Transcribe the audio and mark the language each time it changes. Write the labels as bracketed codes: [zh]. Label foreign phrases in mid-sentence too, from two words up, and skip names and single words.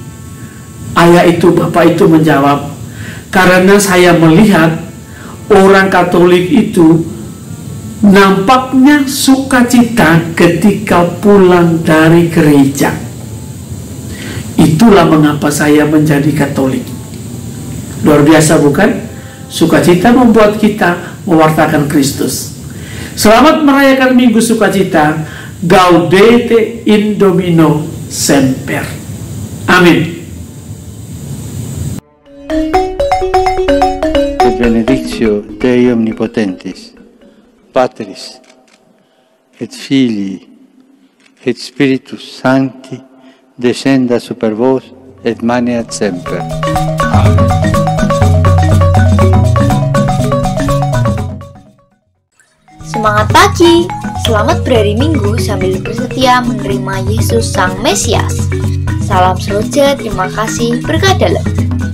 [id] Bapak itu menjawab, karena saya melihat orang Katolik itu nampaknya sukacita ketika pulang dari gereja. Itulah mengapa saya menjadi Katolik. Luar biasa bukan? Sukacita membuat kita mewartakan Kristus. Selamat merayakan Minggu Sukacita. [la] Gaudete in Domino semper. [id] Amin. [la] Benedictio Dei Omnipotentis, Patris et Filii et Spiritus Sancti descenda super vos et maneat semper. Amen. [id] Semangat pagi, selamat berhari Minggu sambil bersetia menerima Yesus Sang Mesias. Salam seroja, terima kasih, berkah dalam.